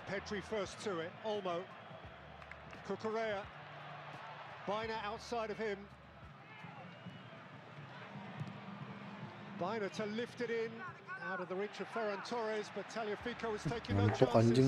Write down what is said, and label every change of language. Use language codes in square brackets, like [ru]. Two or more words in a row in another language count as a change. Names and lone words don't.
[en] Pedri first to it. Olmo. Cucurella. Bina outside of him. Bina to lift it in. Out of the reach of Ferran Torres, but Tagliafico was taking no chances.